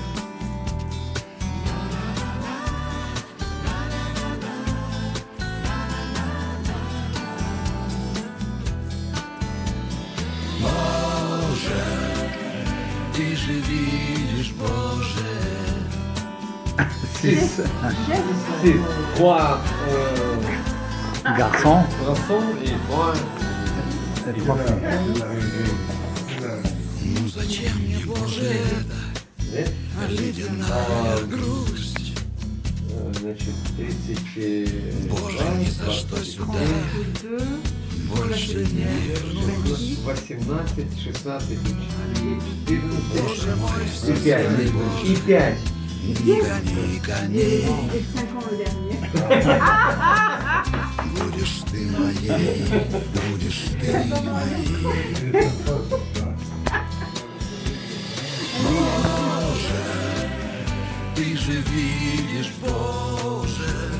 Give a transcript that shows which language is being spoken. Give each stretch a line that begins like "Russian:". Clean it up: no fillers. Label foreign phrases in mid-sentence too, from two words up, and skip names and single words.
Russian: Боже, Ты же видишь, Боже. 6. 3 Garçon.
French: garçons et 3
Russian: Ну зачем мне, Боже, это ледяная грусть? Значит, 30 Боже, ни за что сюда больше не вернусь. 18, 16 и 14. Боже мой, И 5. И 5. не гони коней.
French: Et 5 ans le dernier.
Russian: Будешь ты моей, будешь ты моей. Боже, Ты же видишь, Боже.